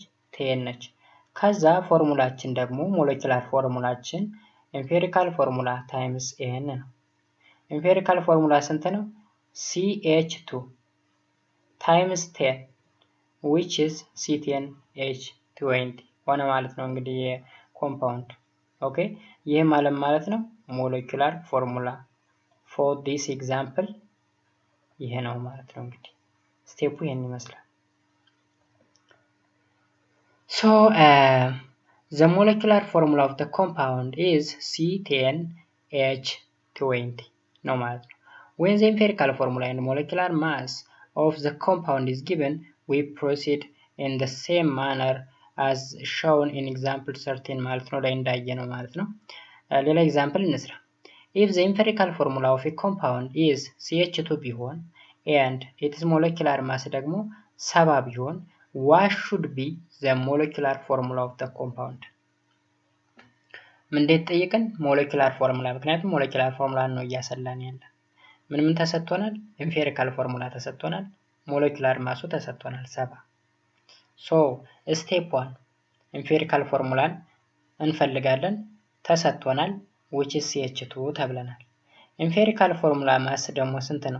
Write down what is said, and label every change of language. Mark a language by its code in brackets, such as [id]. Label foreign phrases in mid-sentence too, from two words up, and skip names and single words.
[am] 10 ነች። ከዛ ፎርሙላችን ደግሞ ሞለኪውላር ፎርሙላችን [en] empirical formula times n [am] ነው። [en] empirical formula [am] ስንት ነው? CH2 ታይምስ 10 [en] which is [am] C10H20 ሆነ ማለት ነው እንግዲህ የኮምፓውንድ ኦኬ። ይህ ማለት ነው [en] molecular formula for this example [am] ይሄ ነው ማለት ነው እንግዲህ ስቴፑ ይሄን ይመስላል። [en] So the molecular formula of the compound is C10H20 [am] ነው ማለት ነው። [en] When the empirical formula and molecular mass of the compound is given, we proceed in the same manner as shown in example 13 [am] ማለት ነው ላይ እንዳየነው ማለት ነው። ሌላ ኤግዛምፕል እንስራ። [en] If the empirical formula of a compound is CH2 ቢሆን and its molecular mass [am] ደግሞ 70 ቢሆን [en] what should be the molecular formula of the compound? [am] ምንድነው ጠይቀን? [en] molecular formula። [am] ምክንያቱም [en] molecular formula [am] ነው እያሰላን ያለ። ምን ተሰጥቶናል? [en] empirical formula [am] ተሰጥቶናል። ሞለኪውላር ማሱ ተሰጥቶናል 70። ሶ ስቴፕ 1 ኤምፒሪካል ፎርሙላን እንፈልጋለን ተሰጥቶናል [en] which is [am] CH2 ተብለናል። [en] empirical formula mass [am] ደግሞ ስንት ነው?